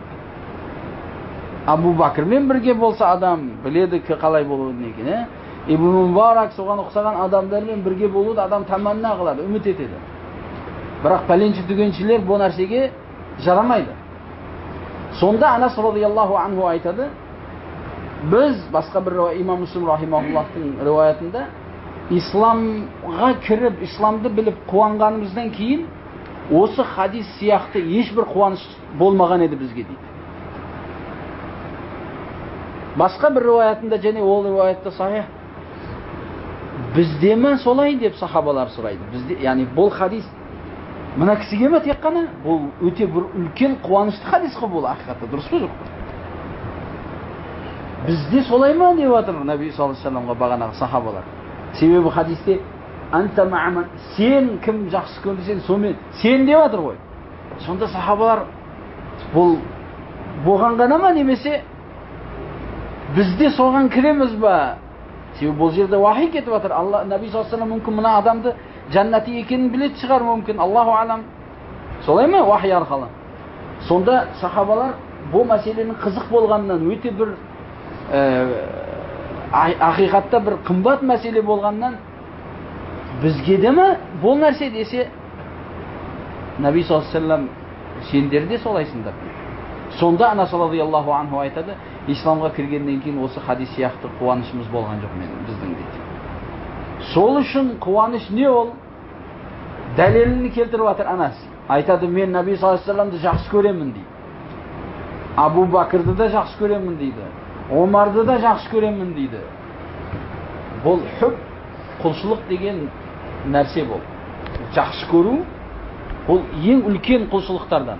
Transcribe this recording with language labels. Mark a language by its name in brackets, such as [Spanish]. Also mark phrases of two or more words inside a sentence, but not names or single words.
[Kazakh] Абу Бакрмен бірге болса адам, біледі қалай болуын екен. Ибн Мубарак соған ұқсаған адамдармен бірге болуды адам таманна қылады, үміт етеді. Бірақ пәленші түгеншілер бұл нәрсеге жарамайды. Сонда Анас [Arabic] رضي الله عنه [Kazakh] айтады, біз басқа бір имам Муслим рахимахуллахтың риwayatында исламға кіріп, исламды біліп қуанғанымыздан кейін осы хадис сияқты ешбір қуаныш болмаған еді бізге дейді. Басқа бір риwayatында, және ол риwayatта сахих, бізде ме солай деп сахабалар сұрайды. Бізде, яғни бұл хадис мына кісіге ме тек қана? Бұл өте бір үлкен қуанышты хадис қой бұл ақиқатта, дұрыс па жоқ па? Бізде солай ма деп жатыр Наби [Arabic] صلى الله عليه وسلم [Kazakh] бағанағы сахабалар. Себебі хадисте [Arabic] أنت مع من, [Kazakh] сен кім жақсы көрсең сонымен сен деп жатыр ғой. Сонда сахабалар бұл болған ғана ма, немесе бізде соған кіреміз ба? Себебі бұл жерде вахи кетіп жатыр. Алла, Наби [Arabic] صلى الله عليه وسلم [Kazakh] мүмкін мына адамды жәннати екенін білет шығар мүмкін, [Arabic] الله أعلم. [Kazakh] Солай ма вахи арқылы? Сонда сахабалар бұл мәселенің қызық болғанынан, өте бір ақиқатта бір қымбат мәселе болғаннан, бізге де ме бұл нәрсе десе, Наби [Arabic] صلى الله عليه وسلم [Kazakh] сендер де солайсыңдар. Сонда Анас [Arabic] رضي الله عنه [Kazakh] айтады, исламға кіргеннен кейін осы хадис сияқты қуанышымыз болған жоқ біздің дейді. Сол үшін қуаныш не ол? Дәлелін келтіріп жатыр Анас. Айтады, мен Наби [Arabic] صلى الله عليه وسلم [Kazakh] жақсы көремін дейді. Абу Бакрды да жақсы көремін дейді. Омарды да жақсы көремін дейді. Бұл хүб, құлшылық деген нәрсе бұл. Жақсы көру, бұл ең үлкен құлшылықтардан.